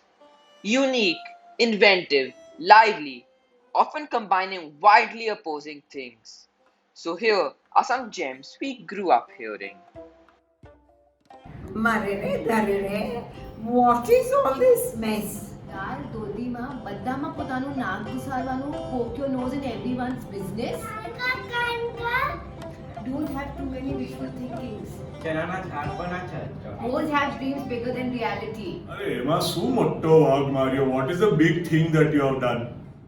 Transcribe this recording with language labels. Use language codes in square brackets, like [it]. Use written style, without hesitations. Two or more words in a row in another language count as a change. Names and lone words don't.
[en] Unique, inventive, lively, often combining widely opposing things. So, here are some gems we grew up hearing. Marere, darere, what is all this mess? [gu] દાલ ધોતીમાં બધામાં પોતાનું નાક ઘુસાડવાનું [en] poke your nose in everyone's business. Don't have too many wishful thinkings. [gu] ચનાના ઝાડ પર ના ચડ. [en] Always have dreams bigger than reality. [gu] અરે એમાં શું મોટો વાઘ માર્યો? [en] What is the big thing that you have done?